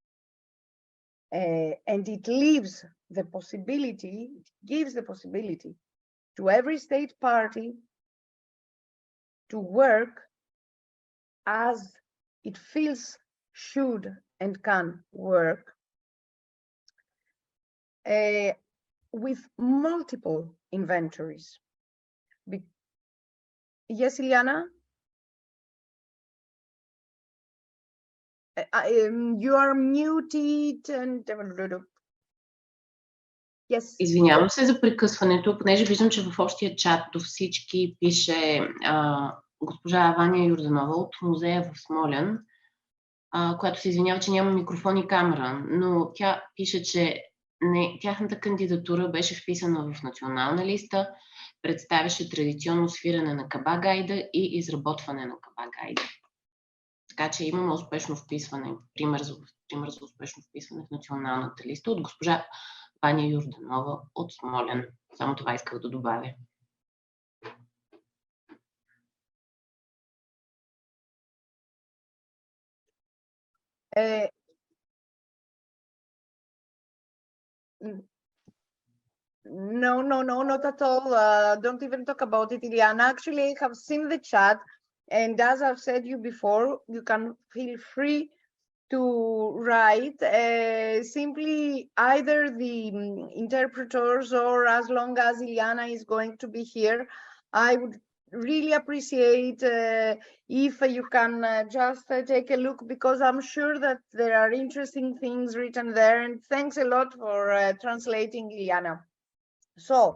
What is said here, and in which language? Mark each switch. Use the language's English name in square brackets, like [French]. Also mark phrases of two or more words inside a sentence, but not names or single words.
[English] And it leaves the possibility, it gives the possibility to every state party to work as it feels should and can work with multiple inventories. Yes, Iliana? You are muted and... Yes. [Bulgarian] Извинявам се за прекъсването, понеже виждам, че в общия чат до всички пише госпожа Ваня Йорданова от музея в Смолян, която се извинява, че няма микрофон и камера, но тя пише, че тяхната кандидатура беше вписана в национална листа, представяше традиционно свирене на каба-гайда и изработване на каба-гайда. Така че имаме успешно вписване, пример за успешно вписване в националната листа от госпожа Ваня Йорданова от Смолян. Само това исках да добавя. [English] No, not at all. Don't even talk about it, Iliana. Actually, I have seen the chat, and as I've said you before, you can feel free to write simply either the interpreters, or as long as Iliana is going to be here, I would really appreciate if you can just take a look, because I'm sure that there are interesting things written there, and thanks a lot for translating, Iliana.